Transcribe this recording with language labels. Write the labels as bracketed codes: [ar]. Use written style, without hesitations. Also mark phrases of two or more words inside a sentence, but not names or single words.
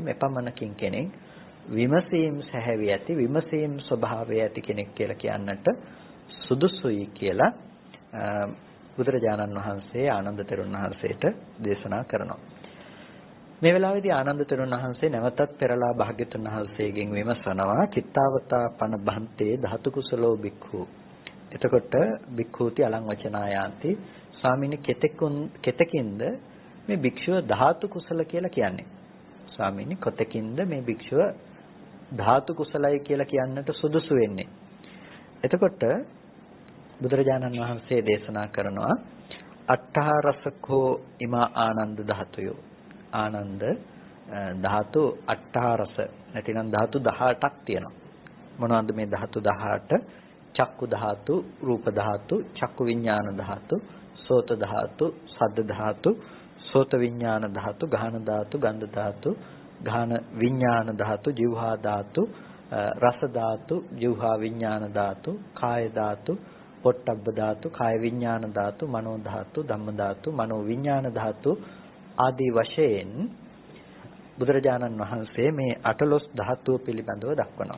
[si] මෙපමණකින් කෙනෙක් විමසීම් සැහැවි ඇති විමසීම් ස්වභාවය ඇති කෙනෙක් කියලා කියන්නට සුදුසුයි කියලා බුදුරජාණන් වහන්සේ ආනන්ද තෙරුන් වහන්සේට දේශනා කරනවා. මේ වෙලාවේදී ආනන්ද තෙරුන් වහන්සේ නැවතත් පෙරලා භාග්‍යතුන් වහන්සේගෙන් විමසනවා [pi] චිත්තාවතා පන බන්තේ ධාතු කුසලෝ බික්ඛු. [si] එතකොට [pi] බික්ඛූති අලං වචනායාන්ති [si] ස්වාමීනි කෙතකින්ද මේ භික්ෂුව ධාතු කුසල කියලා කියන්නේ? ස්වාමීනි කොතකින්ද මේ භික්ෂුව ධාතු කුසලයි කියලා කියන්නට සුදුසු වෙන්නේ? එතකොට බුදුරජාණන් වහන්සේ දේශනා කරනවා [pi] අට්ඨාරසකෝ ඉමා ආනන්ද ධාතුයෝ. ආනන්ද ධාතු අට්ඨාරස [si] නැතිනම් ධාතු 18ක් තියෙනවා. මොනවද මේ ධාතු 18? [pi] චක්කු ධාතු, රූප ධාතු, චක්කු විඥාන ධාතු, සෝත ධාතු, සද්ද ධාතු, සෝත විඥාන ධාතු, ගාහන ධාතු, ගන්ධ ධාතු, ගාහන විඥාන ධාතු, જીවහා ධාතු, රස ධාතු, જીවහා විඥාන ධාතු, කාය ධාතු, පොට්ටබ්බ ධාතු, කාය විඥාන ධාතු, මනෝ ධාතු, ධම්ම ධාතු, මනෝ විඥාන ධාතු [si] ආදී වශයෙන් බුදුරජාණන් වහන්සේ මේ 18 ධාතුව පිළිබඳව දක්වනවා.